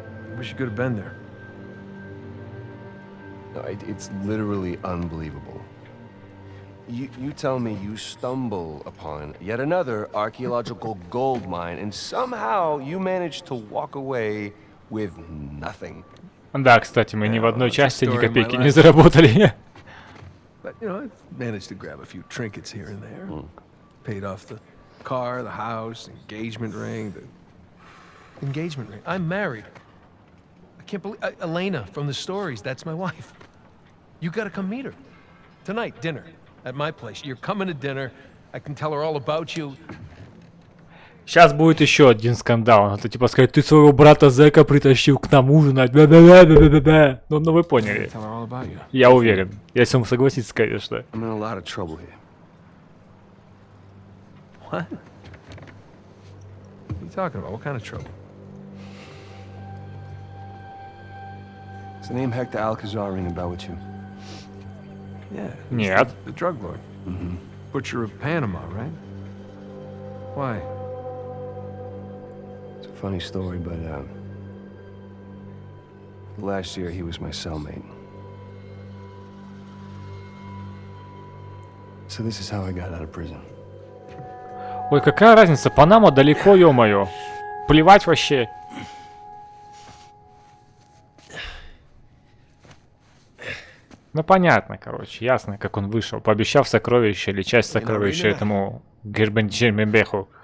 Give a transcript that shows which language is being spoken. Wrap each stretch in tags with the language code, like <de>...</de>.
<en>I wish you could have been there. No, it's literally unbelievable. You tell me you stumble upon yet another archaeological gold mine, and somehow you manage to walk away with nothing.</en> <ru>Да, кстати, мы ни в одной части ни копейки не заработали.</ru> <en>But, you know, I managed to grab a few trinkets here and there. Paid off the car, the house, engagement ring, I'm married. I can't believe... Elena, from the stories, that's my wife. You gotta come meet her. Tonight, dinner, at my place. You're coming to dinner. I can tell her all about you.</en> <ru>Сейчас будет еще один скандал. Это типа сказать, ты своего брата Зека притащил к нам ужинать. Ну вы поняли. Я уверен. Если он согласится, конечно.</ru> <en>I'm in a lot of trouble here. What? What are you talking about? What kind of trouble? Does the name Hector Alcazar ring a bell with you? Yeah.</en> <ru>Нет.</ru> <en>The drug lord. Butcher of Panama, right? Why? It's a funny story, but last year he was my cellmate. So this is how I got out of prison.</en> <ru>Ой, какая разница? Панама далеко, ё-моё. Плевать вообще. Ну понятно, короче, ясно, как он вышел, пообещав сокровище или часть сокровища этому Гербенджермебеху.</ru>